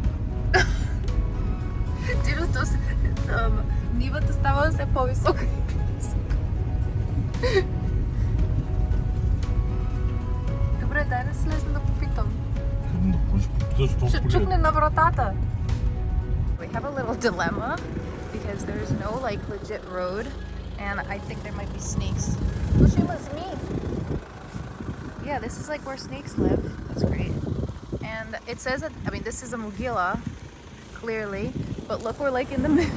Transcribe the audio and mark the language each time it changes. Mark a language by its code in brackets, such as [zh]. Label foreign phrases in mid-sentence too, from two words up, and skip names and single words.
[bg] Нивата става все по-висока. Добре, дай да слезна да попитам. Ще чукне на вратата. [en] We have a little dilemma because there's no like legit road and I think there might be snakes. Pushima's me. Yeah, this is like where snakes live. That's great. And it says that, I mean, this is a mogila, clearly, but look, we're like in the middle.